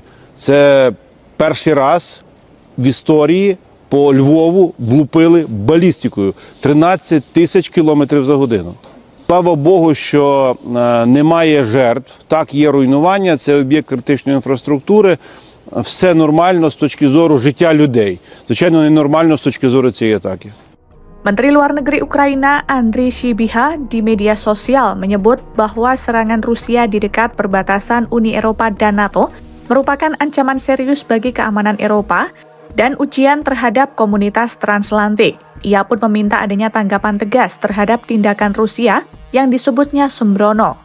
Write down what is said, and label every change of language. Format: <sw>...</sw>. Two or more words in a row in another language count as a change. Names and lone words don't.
<uk>Це перший раз в історії по Львову влупили балістикою 13 тисяч кілометрів за годину. Слава Богу, що немає жертв, так, є руйнування, це об'єкт критичної інфраструктури, все нормально з точки зору життя людей. Звичайно, ненормально з точки зору цієї атаки.</uk> <id>Menteri Luar Negeri Ukraina Andriy Sybiha di media sosial menyebut bahwa serangan Rusia di dekat perbatasan Uni Eropa dan NATO merupakan ancaman serius bagi keamanan Eropa dan ujian terhadap komunitas transatlantik. Ia pun meminta adanya tanggapan tegas terhadap tindakan Rusia yang disebutnya sembrono.</id>